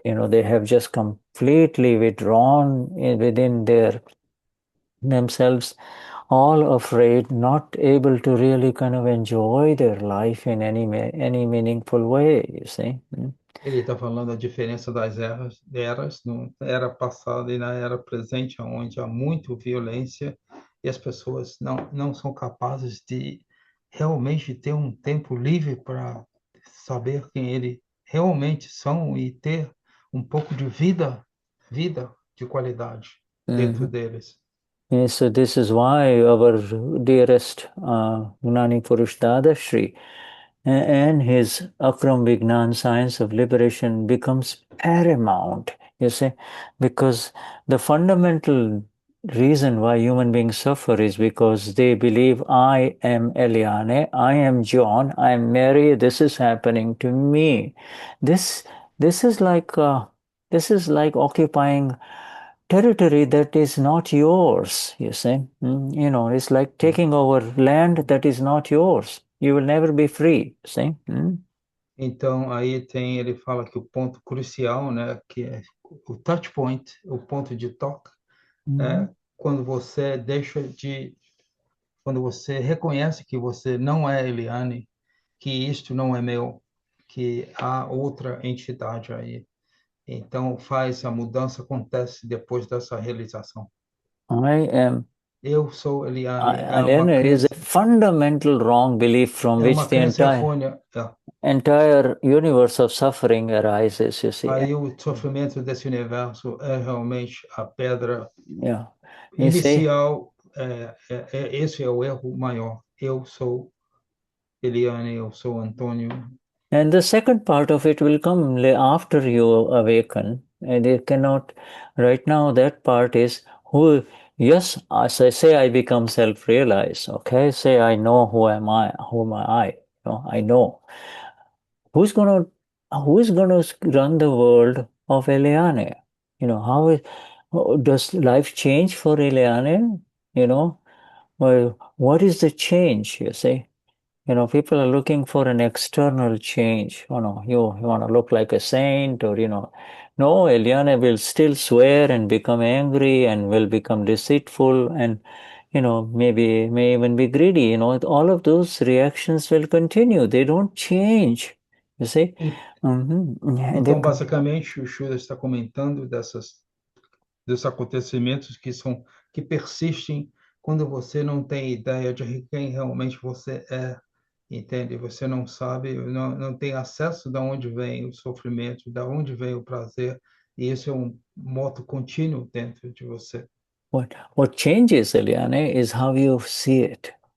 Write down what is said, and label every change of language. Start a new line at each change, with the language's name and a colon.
English: They have just completely withdrawn within themselves, all afraid, not able to really kind of enjoy their life in any meaningful way, you see.
Portuguese: Ele está falando da diferença das eras, na era passada e na era presente, onde há muita violência e as pessoas não são capazes de realmente ter um tempo livre para saber quem eles realmente são e ter um pouco de vida de qualidade dentro deles.
English: Yes, so this is why our dearest Gnani Purush Dadashri and his Akram Vignan science of liberation becomes paramount, you see, because the fundamental reason why human beings suffer is because they believe I am Eliane, I am John, I am Mary, this is happening to me. This this is like occupying territory that is not yours, you see. You know, it's like taking over land that is not yours. You will never be free, see.
Portuguese: Então, aí tem, ele fala que o ponto crucial, né, que é o
English: touch point,
Portuguese: o ponto de toque, é quando você quando você reconhece que você não é Eliane, que isto não é meu, que há outra entidade aí. Então, a mudança acontece depois dessa realização.
English: I am
Portuguese: Eu sou Eliane,
English: Aliena is a fundamental wrong belief from which the entire universe of suffering arises, you see.
Portuguese: Aí o sofrimento desse universo é realmente a pedra
English: You
Portuguese: inicial. Esse é o erro maior. Eu sou Eliane, eu sou Antônio.
English: And the second part of it will come after you awaken. And it cannot, right now, that part is who, yes, as I say, I become self-realized, okay? Say, I know who am I. You know, I know. Who is gonna run the world of Eliane? You know, does life change for Eliane? You know, well, what is the change, you see? You know, people are looking for an external change. You know, you want to look like a saint, or, you know, no, Eliana will still swear and become angry and will become deceitful and, you know, may even be greedy. You know, all of those reactions will continue. They don't change. You see?
Portuguese: Então, basicamente, o Shura está comentando desses acontecimentos que persistem quando você não tem ideia de quem realmente você é, entende? Você não sabe, não tem acesso de onde vem o sofrimento, de onde vem o prazer, e isso é moto contínuo dentro de você.
English: What changes, Eliane, is how you see it.